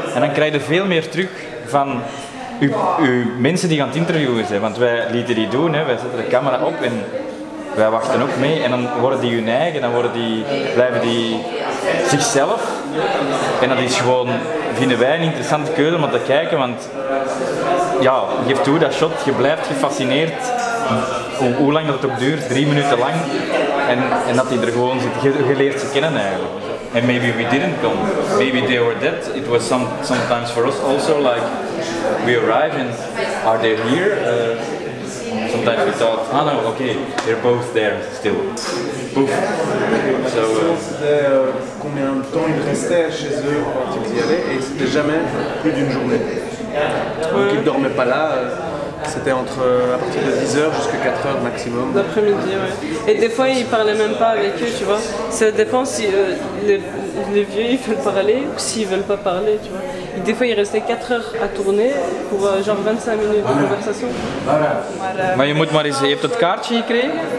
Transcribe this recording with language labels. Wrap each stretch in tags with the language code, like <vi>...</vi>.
<nl>En dan krijg je veel meer terug van uw mensen die gaan het interviewen zijn, want wij lieten die doen, hè. Wij zetten de camera op en wij wachten ook mee en dan worden die hun eigen, dan blijven die zichzelf. En dat is gewoon, vinden wij een interessante keuze om te kijken, want ja, geef toe dat shot, je blijft gefascineerd, hoe lang dat het ook duurt, 3 minuten lang, en dat die er gewoon zit, je leert ze kennen eigenlijk.</nl> <en>And maybe we didn't come, maybe they were dead. It was sometimes for us also like, we arrive and are they here? Sometimes we thought, ah no, okay, they're both there still. Pouf. So,</en> <fr>combien de temps ils restaient chez eux quand ils y allaient, et c'était jamais plus d'une journée. Donc ils ne dormaient pas là, c'était à partir de 10h jusqu'à 4h maximum. L'après-midi, ouais. Et des fois ils parlaient même pas avec eux, tu vois. Ça dépend si les vieux ils veulent parler ou s'ils veulent pas parler, tu vois. Et des fois ils restaient 4 heures à tourner pour genre 25 minutes de conversation.</fr> <nl>Maar je moet maar eens, je hebt het kaartje gekregen?</nl>